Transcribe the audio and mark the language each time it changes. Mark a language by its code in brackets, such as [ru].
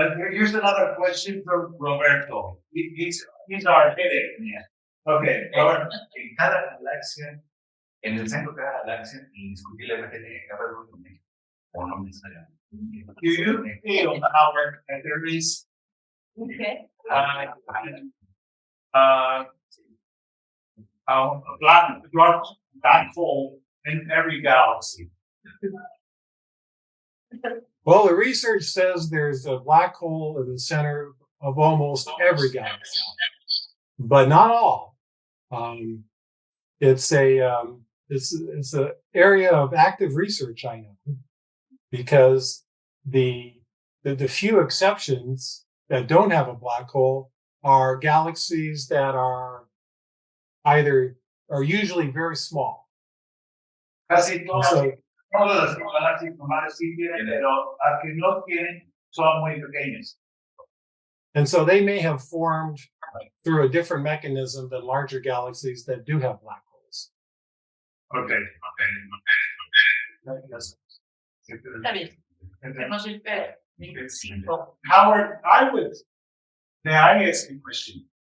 [en] Here's another question from Roberto. He's our headache man. Okay, Robert. [es] En cada galaxia, en el centro de cada galaxia, indiscutiblemente tiene que haber un número, o no necesariamente. [en] Do you feel, Howard, that there is a black hole in every galaxy? Well, the research says there's a black hole in the center of almost every galaxy, but not all. It's an area of active research, I know, because the few exceptions that don't have a black hole are galaxies that are usually very small. [es] Casi [en] And [es] todas, [en] so, [es] todas las galaxias normales sí tienen, pero las que no tienen son muy pequeñas. [en] and so they may have formed through a different mechanism than larger galaxies that do have black holes. Okay. [es] Está bien. Hacemos el cinco. [en] Howard, may I ask you a question?